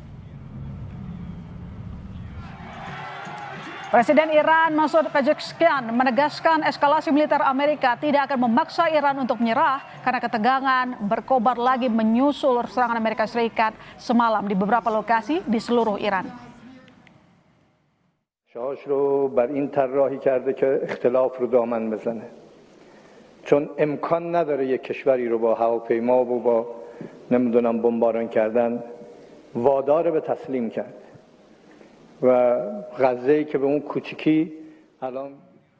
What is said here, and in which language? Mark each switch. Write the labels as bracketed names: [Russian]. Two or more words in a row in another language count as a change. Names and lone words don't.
[Indonesian] Presiden Iran Masoud Pezeshkian menegaskan eskalasi militer Amerika tidak akan memaksa Iran untuk menyerah karena ketegangan berkobar lagi menyusul serangan Amerika Serikat semalam di beberapa lokasi di seluruh Iran. [Persian] شاهش رو بر این طراحی کرده که اختلاف رو دامن بزنه چون امکان نداره یک کشوری رو با هواپیما و با نمیدونم بمباران کردن وادار به تسلیم کرد و غزه‌ای که به اون کوچیکی الان